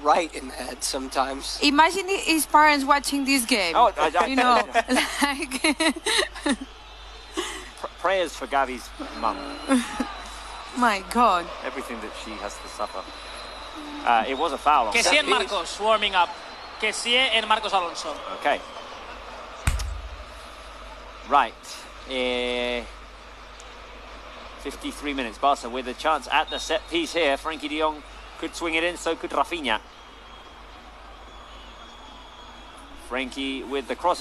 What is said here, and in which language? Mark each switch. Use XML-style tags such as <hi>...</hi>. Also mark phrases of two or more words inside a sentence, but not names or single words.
<en>right in the head sometimes. Imagine his parents watching this game. Oh, you know, like. Prayers for Gavi's mum. My God. Everything that she has to suffer. It was a foul on</en> <ca>Que sí</ca> <en>Gavi. en Marcos warming up.</en> <ca>Que sí en Marcos Alonso.</ca> <en>Okay. Right. 53 minutes. Barca with a chance at the set piece here. Frankie de Jong could swing it in, so could Rafinha. Frankie with the cross.</en>